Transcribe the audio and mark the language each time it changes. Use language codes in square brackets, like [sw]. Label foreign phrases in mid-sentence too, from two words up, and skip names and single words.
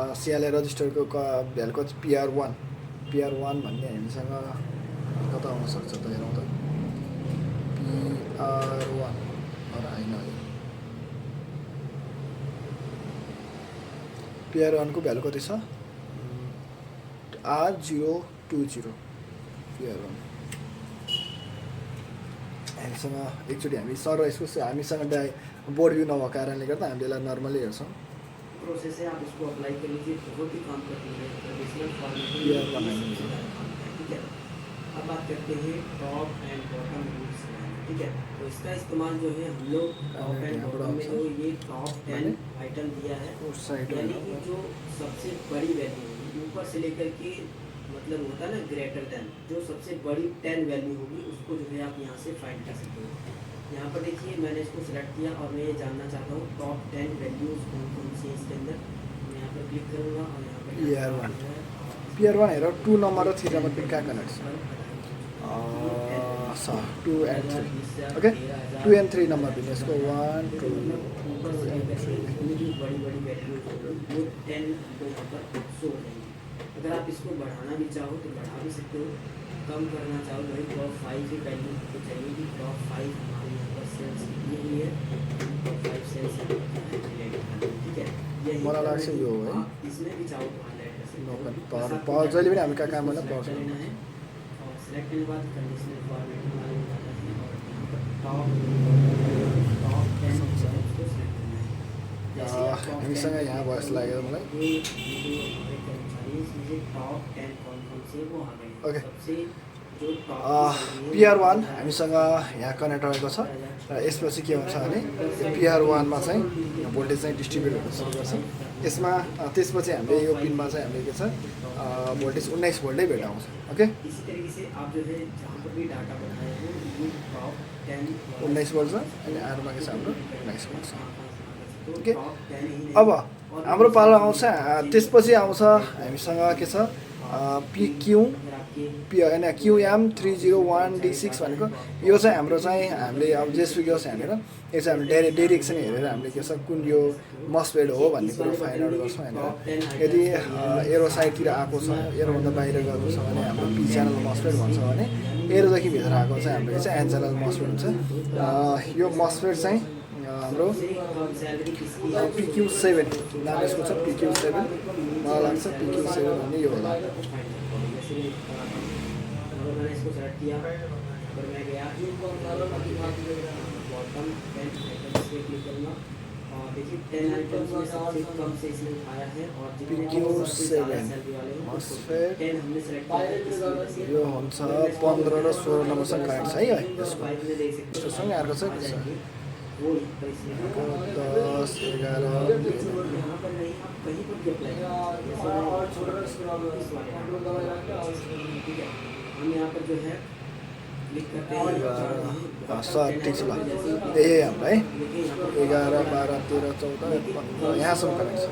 [ne] सिएलआई रजिस्टरको भ्यालु कति, PR1 PR1 भन्ने हामीसँग कता आउन सक्छ त हेरौँ त PR1 होइन PR1 को भ्यालु कति छ R020 PR1 हामीसँग एकचोटि हामी सर यसको हामीसँग [en] board view [ne] नभएको कारणले गर्दा हामीले यसलाई नर्मली हेर्छौँ [hi] प्रोसेस है, आप इसको अप्लाई कर लीजिए, बहुत ही काम करती है [en] traditional formatting. [hi] ठीक है, अब बात करते हैं [en] top and bottom rules, [hi] ठीक है। तो इसका इस्तेमाल जो है हम लोग [en] top and bottom [hi] में जो ये [en] top 10 item [hi] दिया है, यानी कि जो सबसे बड़ी वैल्यू होगी ऊपर से लेकर के, मतलब होता है ना [en] greater than, [hi] जो सबसे बड़ी 10 वैल्यू होगी उसको जो है आप यहाँ से फाइंड कर सकते हो। यहाँ पर देखिए मैंने इसको सिलेक्ट किया और मैं ये जानना चाहता हूँ [en] top 10 values [hi] कौन कौन सी है इसके अंदर। मैं यहाँ पर क्लिक करूँगा और यहाँ पर [ne] PR1 हेर 2 नंबर र 3 नंबर पिन कहाँ कनेक्ट छ [en] 2 and 3 okay 2 and 3 [ne] नंबर पिन यसको 1 2 [hi] बड़ी बड़ी वैल्यूज वो 10 को यहाँ पर शो हो जाएंगी। अगर आप इसको बढ़ाना भी चाहो तो बढ़ा भी सकते हो, कम करना चाहो भाई टॉप 5 की वैल्यू तो चाहिए कि टॉप 5 हमारे यहाँ पर सेल्स कितनी हुई है, [en] top 5 sales [hi] ठीक है। [ne] मलाई लाग्छ यो हो है [hi] इसमें भी चाहो तो हाईलाइट कर सकते हो। [ne] पावर जहिले पनि हामी कहाँ काम गर्न पाउँछ [hi] लेना है और सिलेक्ट करने के बाद [en] conditional formatting [hi] वाले में जाना है और यहाँ पर टॉप 10 को सिलेक्ट करना है। [ne] हामीसँग यहाँ भयो जस्तो लाग्यो मलाई [hi] टॉप 10 कौन कौन से वो आ गए ओके सबसे जो [ne] PR1 हामीसँग यहाँ कनेक्ट रहेको छ र यसपछि के हुन्छ भने PR1 मा चाहिँ भोल्टेज चाहिँ डिस्ट्रिब्युट हुन सुरु गर्छ। यसमा त्यसपछि हामीले यो पिनमा चाहिँ हामीले के छ भोल्टेज 19 भोल्टै भेटाउँछ ओके। [hi] इसी तरीके से आप जो है जहाँ पर भी डाटा बनाए हो ये टॉप 10 [ne] 19 भोल्ट छ अनि आरमा के छ हाम्रो 19 भोल्ट छ ओके। [hi] टॉप 10 ही नहीं [ne] अब हाम्रो पालो आउँछ त्यसपछि आउँछ हामीसँग के छ PQ होइन QM301D6 भनेको यो चाहिँ हाम्रो चाहिँ हामीले अब जेसुकै होस् हेरेर यो चाहिँ हामीले डाइरेक्सन हेरेर हामीले के छ कुन यो मस्फेड हो भन्ने कुरो [en] find out [ne] गर्छौँ होइन। यदि एरो साइडतिर आएको छ एरोभन्दा बाहिर गएको छ भने हाम्रो [en] P channel MOSFET [ne] भन्छ भने एरोदेखि भित्र आएको चाहिँ हाम्रो चाहिँ [en] N channel MOSFET [ne] हुन्छ। यो मस्फेड चाहिँ हाम्रो PQ7 नाम यसको छ PQ7 मलाई लाग्छ PQ7 भन्ने यो होला। [hi] मैंने इसको सेलेक्ट किया, अगर मैं गया [en] bottom 10 items [hi] पे क्लिक करूँगा और देखिए 10 आइटम्स में सबसे कम से इसने उठाया है और जितने PQ7 वाले हैं 10 हमने सेलेक्ट किया है। [ne] यो हुन्छ 15 र 16 नम्बरसँग कनेक्ट छ है यसको [hi] 5 में देख सकते हो [ne] सँगै अर्को छ [hi] वो यहाँ पर इसमें 10 11 यहाँ पर नहीं आप कहीं पर भी अप्लाई ठीक है। हम यहाँ पर जो है क्लिक करते हैं [ne] सर ठिक छ ल यही हाम्रो है 11 12 13 14 15 यहाँसम्म कनेक्ट छ।